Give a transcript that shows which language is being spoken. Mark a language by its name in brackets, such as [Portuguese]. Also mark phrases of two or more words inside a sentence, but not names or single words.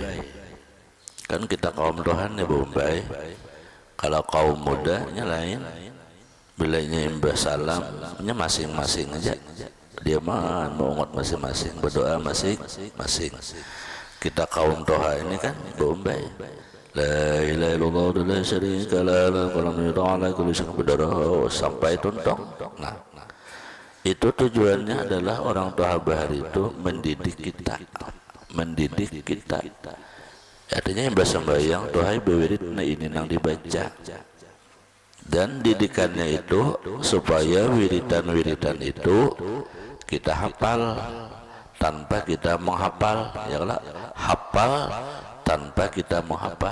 [Banjar] Kan kita kaum Toha nih beumbai. [Indonesian] Kalau kaum mudanya lain, bilanya imbas salamnya masing-masing aja. Dia mah mengungut masing-masing, berdoa masing-masing. [Banjar] Kita kaum Toha ini kan beumbai. [Arabic] La ilaha illallah la syarika lahu [Banjar] sampai tuntung. [Indonesian] Nah, itu tujuannya adalah orang Toha Bahari itu mendidik kita. [Banjar] Artinya yang sembahyang Toha bawirid nah ini yang dibaca. [Indonesian] Dan didikannya itu supaya wiridan-wiridan itu kita hafal tanpa kita menghafal, ya lah, hafal tanpa kita menghafal.